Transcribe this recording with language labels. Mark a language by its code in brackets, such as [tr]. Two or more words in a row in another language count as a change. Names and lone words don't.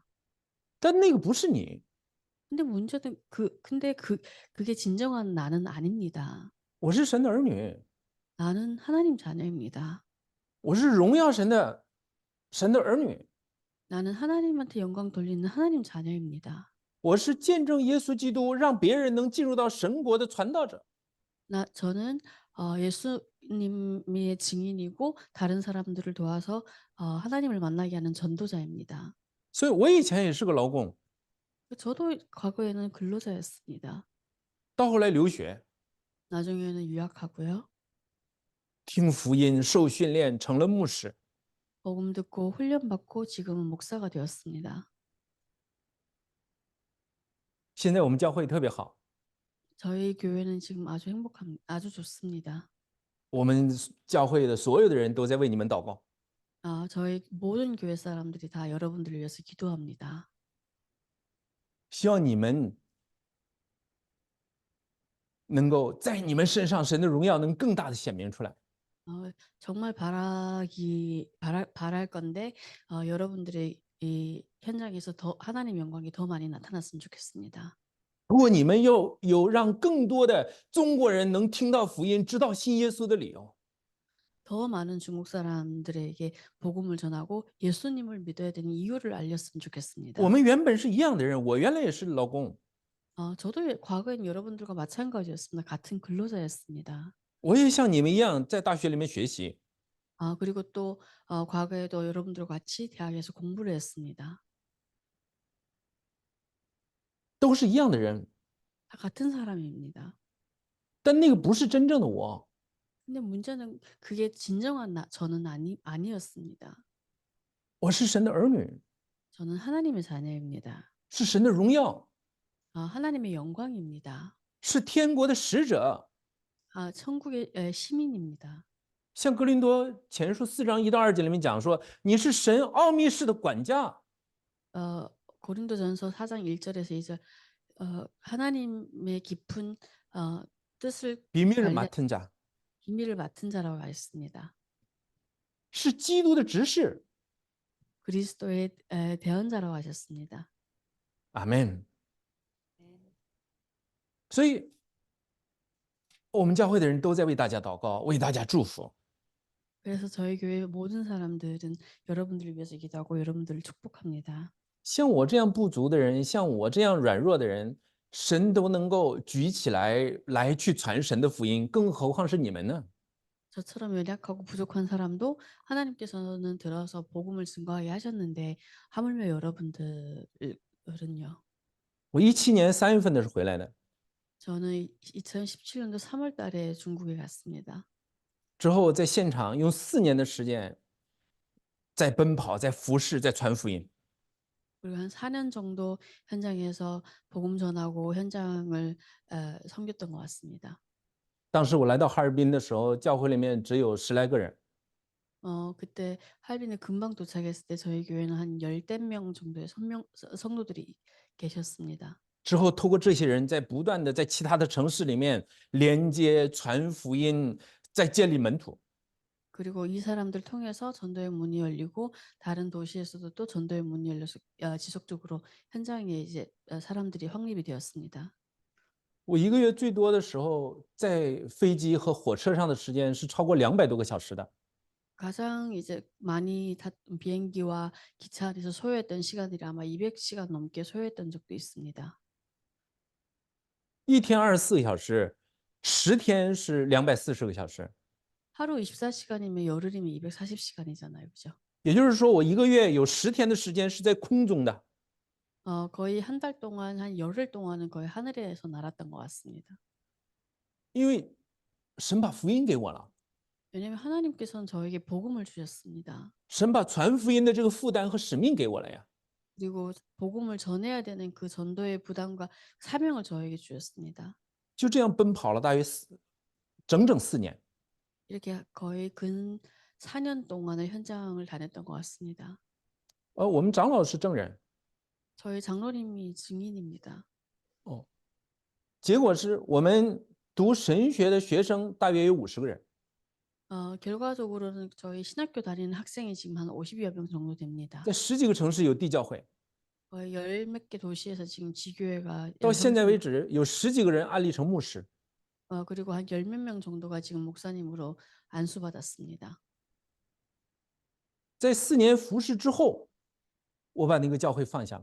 [zh] 但那个不是你， [ko] 근데 문제는 그게 진정한 나는 아닙니다. [zh] 我是神的儿女， [ko] 나는 하나님 자녀입니다. [zh] 我是荣耀神的儿女， [ko] 나는 하나님한테 영광 돌리는 하나님 자녀입니다. [zh] 我是见证耶稣基督，让别人能进入到神国的传道者。 [ko] 저는 예수님의 증인이고 다른 사람들을 도와서 하나님을 만나게 하는 전도자입니다. [zh] 所以我以前也是个劳工， [ko] 저도 과거에는 근로자였습니다. [zh] 到后来留学， [ko] 나중에는 유학하고요. [zh] 听福音，受训练，成了牧师。 [ko] 복음 듣고 훈련받고 지금은 목사가 되었습니다. [zh] 现在我们教会特别好， [ko] 저희 교회는 지금 아주 좋습니다. [zh] 我们教会的所有的人都在为你们祷告。 [ko] 저희 모든 교회 사람들이 다 여러분들을 위해서 기도합니다. [zh] 希望你们能够在你们身上，神的荣耀能更大的显明出来。 [ko] 정말 바랄 건데 여러분들의 이 현장에서 더 하나님 영광이 더 많이 나타났으면 좋겠습니다. [zh] 如果你们有让更多的中国人能听到福音，知道信耶稣的理由， [ko] 더 많은 중국 사람들에게 복음을 전하고 예수님을 믿어야 되는 이유를 알렸으면 좋겠습니다. [zh] 我们原本是一样的人，我原来也是劳工， [ko] 저도 과거엔 여러분들과 마찬가지였습니다. 같은 근로자였습니다. [zh] 我也像你们一样在大学里面学习， [ko] 그리고 또 과거에도 여러분들과 같이 대학에서 공부를 했습니다. [zh] 都是一样的人， [ko] 다 같은 사람입니다. [zh] 但那个不是真正的我。 [ko] 근데 문제는 그게 진정한 저는 아니었습니다. [zh] 我是神的儿女， [ko] 저는 하나님의 자녀입니다. [zh] 是神的荣耀， [ko] 하나님의 영광입니다. [zh] 是天国的使者。 [ko] 천국의 시민입니다. [zh] 像哥林多前书4章1到2节里面讲说，你是神奥秘式的管家。 [ko] 고린도전서 4장 1절에서 2절 하나님의 깊은 뜻을 비밀을 맡은 자， 비밀을 맡은 자라고 했습니다. [zh] 是基督的执事。 [ko] 그리스도의 대언자라고 하셨습니다. [zh] 阿门。所以，我们教会的人都在为大家祷告，为大家祝福。 [ko] 그래서 저희 교회 모든 사람들은 여러분들을 위해서 기도하고 여러분들을 축복합니다. [zh] 像我这样不足的人，像我这样软弱的人，神都能够举起来去传神的福音，更何况是你们呢？ [ko] 저처럼 연약하고 부족한 사람도 하나님께서는 들어서 복음을 증거하게 하셨는데 하물며 여러분들을 [zh] 我17年3月份的时候回来的， [ko] 저는 2017년도 3월 달에 중국에 갔습니다. [zh] 之后在现场用4年的时间在奔跑，在服侍，在传福音。 [ko] 그리고 한 4년 정도 현장에서 복음 전하고 현장을 섬겼던 것 같습니다. [zh] 当时我来到哈尔滨的时候，教会里面只有10来个人。 [ko] 그때 할빈에 금방 도착했을 때 저희 교회는 한 열댓 명 정도의 성도들이 계셨습니다. [zh] 之后透过这些人在不断的在其他的城市里面连接传福音，在建立门徒。 [ko] 그리고 이 사람들 통해서 전도의 문이 열리고 다른 도시에서도 또 전도의 문이 열려서 지속적으로 현장에 이제 사람들이 확립이 되었습니다. [zh] 我一个月最多的时候在飞机和火车上的时间是超过200多个小时的。 [ko] 가장 이제 많이 비행기와 기차 안에서 소요했던 시간들이 아마 200시간 넘게 소요했던 적도 있습니다. [zh] 一天24个小时，10天是240个小时。 [ko] 하루 24시간이면 열흘이면 240시간이잖아요. 그죠? [zh] 也就是说，我一个月有10天的时间是在空中的。 [ko] 거의 한 달 동안 한 열흘 동안은 거의 하늘에서 날았던 것 같습니다. [zh] 因为神把福音给我了， [ko] 왜냐하면 하나님께서는 저에게 복음을 주셨습니다. [zh] 神把传福音的这个负担和使命给我了呀。 [ko] 그리고 복음을 전해야 되는 그 전도의 부담과 사명을 저에게 주셨습니다. [zh] 就这样奔跑了大约整整4年。 [ko] 이렇게 거의 근 4년 동안의 현장을 다녔던 것 같습니다. [zh] 我们长老是证人。 [ko] 저희 장로님이 증인입니다. [zh] 结果是我们读神学的学生大约有50个人。 [ko] 결과적으로는 저희 신학교 다니는 학생이 지금 한 50여 명 정도 됩니다. [zh] 在10几个城市有地教会， [ko] 거의 열 몇 개 도시에서 지금 지교회가 [zh] 到现在为 [ko] 형성, [zh] 止有10几个人安利成牧师。 [ko] 그리고 한 열 몇 명 정도가 지금 목사님으로 안수받았습니다. [zh] 在4年服侍之后，我把那个教会放下了。